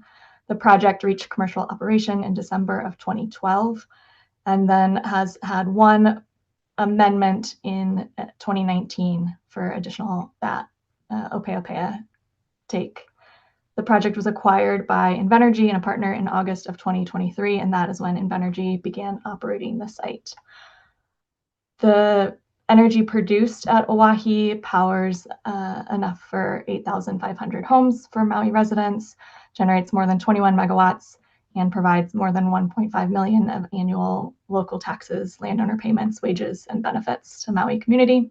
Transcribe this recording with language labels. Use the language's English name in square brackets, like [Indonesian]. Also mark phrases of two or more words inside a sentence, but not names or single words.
[English] The project reached commercial operation in December of 2012, and then has had one amendment in 2019 for additional bat ʻōpeʻapeʻa take. The project was acquired by Endangered and a partner in August of 2023, and that is when Endangered began operating the site. The energy produced at Oahe powers enough for 8,500 homes for Maui residents, generates more than 21 megawatts, and provides more than 1.5 million of annual local taxes, landowner payments, wages, and benefits to Maui community.